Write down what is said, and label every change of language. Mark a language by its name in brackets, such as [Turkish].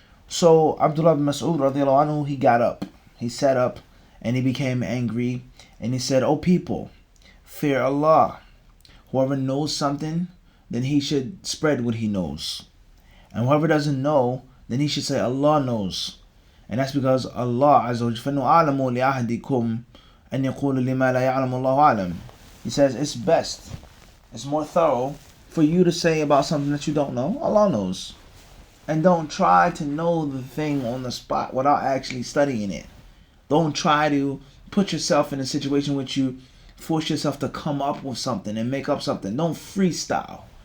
[English] So Abdullah bin Mas'ud radiallahu anhu, he got up, he sat up, and he became angry, and he said, "O people, fear Allah. Whoever knows something, then he should spread what he knows. And whoever doesn't know, then he should say Allah knows. And that's because Allah Azza wa Jalla [Arabic] فَنُعَلَمُ لِأَحَدِكُمْ أَنْ يَقُولُ لِمَا لَا يَعْلَمُ اللَّهُ أَعْلَمُ." [English] He says it's best, it's more thorough for you to say about something that you don't know, Allah knows. And don't try to know the thing on the spot without actually studying it. Don't try to put yourself in a situation which you force yourself to come up with something and make up something. Don't freestyle.